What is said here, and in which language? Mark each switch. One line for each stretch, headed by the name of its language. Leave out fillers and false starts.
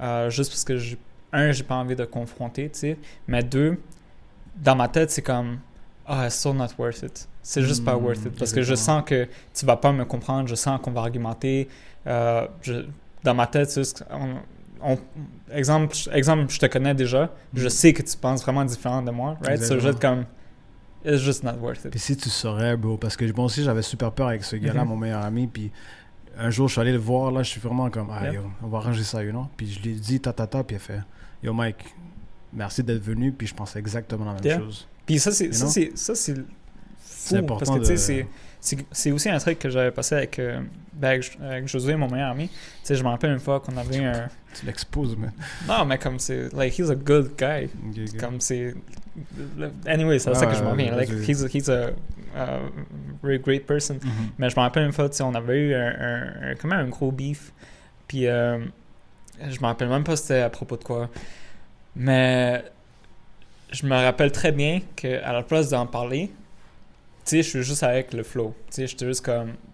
French: Juste parce que j'ai pas envie de confronter, tu sais, mais deux, dans ma tête, c'est comme
English: it's so not worth it.
French: C'est juste pas worth it parce que je sens que tu vas pas me comprendre, je sens qu'on va argumenter. Dans ma tête, c'est juste exemple, je te connais déjà, je sais que tu penses vraiment différent de moi, right?
English: So,
French: je comme,
English: it's just not worth it.
French: Puis si tu saurais, bro, parce que moi aussi, j'avais super peur avec ce gars-là, mon meilleur ami, puis un jour, je suis allé le voir, là, je suis vraiment comme, yo, on va arranger ça,
English: you know?
French: Puis je lui ai dit, puis il a fait, yo, Mike, merci d'être venu, puis je pensais exactement la même chose. Puis ça, c'est fou, parce que, tu sais, c'est aussi un truc que j'avais passé avec Josué, mon meilleur ami. Tu sais, je me rappelle une fois qu'on avait un... Tu l'exposes, man. Non, mais comme c'est...
English: Like, he's a good guy. Okay.
French: Comme c'est... Anyway, c'est ça que je m'en viens.
English: Like, he's a very great person. Mm-hmm.
French: Mais je me rappelle une fois, tu sais, on avait eu quand même un gros beef. Puis, je me rappelle même pas c'était à propos de quoi. Mais je me rappelle très bien qu'à la place d'en parler, tu sais, je suis juste avec le flow. Tu sais, j'étais juste comme...